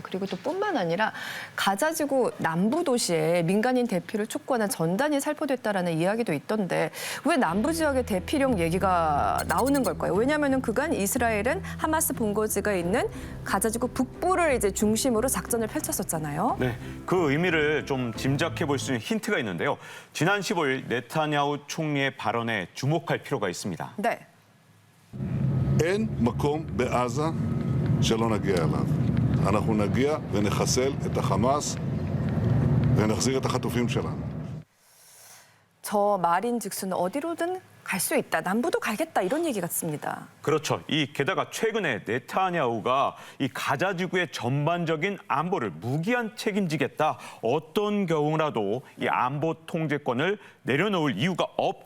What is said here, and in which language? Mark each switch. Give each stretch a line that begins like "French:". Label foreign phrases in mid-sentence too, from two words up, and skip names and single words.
Korean: 그리고 또 뿐만 아니라 가자 지구 남부 도시에 민간인 대피를 촉구하는 전단이 살포됐다라는 이야기도 있던데 왜 남부 지역의 대피령 얘기가 나오는 걸까요? 왜냐하면 그간 이스라엘은 하마스 본거지가 있는 가자 지구 북부를 이제 중심으로 작전을 펼쳤었잖아요. 네, 그 의미를 좀 짐작해 볼 수 있는 힌트가 있는데요. 지난 15일 네타냐후 총리의 발언에 주목할 필요가 있습니다. 네.
Hebrew: אין מקום בעזה שלא נגיע אליו. אנחנו נגיע ונחסל את החמאס ונחזיר את החטופים שלנו.
Korean: 저 말인즉슨 어디로든 갈 수 있다. 남부도 가겠다. 이런 얘기 같습니다. 그렇죠. 게다가 최근에 네타냐후가 이 가자 지구의 전반적인 안보를 무기한 책임지겠다. 어떤 경우라도 이 안보 통제권을 내려놓을 이유가 없다.